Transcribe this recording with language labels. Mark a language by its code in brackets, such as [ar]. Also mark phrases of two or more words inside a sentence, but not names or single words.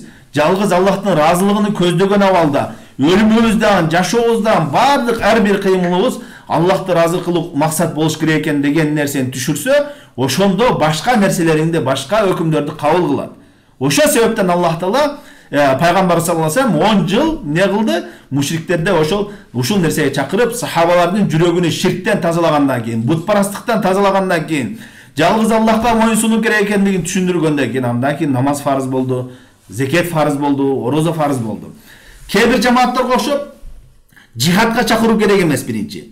[ky] Жалгыз Аллахтын ыраазылыгын көздөгөн абалда, өлүмүбүздөн, жашообуздан баардык ар бир кыймылыбыз Аллахты ыраазы кылуу максат болуш керек экен деген нерсени түшүрсө, ошондо башка нерселеринде башка өкүмдөрдү кабыл кылат. Ошо себептен Аллах Таала Пайгамбар [ar] صلى الله عليه وسلم [ky] 10 жыл не кылды? Мушриктерди ушул нерсеге чакырып, сахабалардын жүрөгүнү ширктен тазалагандан кийин, бутпарастыктан тазалагандан кийин, жалгыз Аллахка моюнсунуу керек экендигин түшүндүргөндөн кийин, андан кийин намаз фарыз болду, зекет фарыз болду, орозо фарыз болду. Кээ бир жамааттарга окшоп жихадка чакыруу керек эмес биринчи.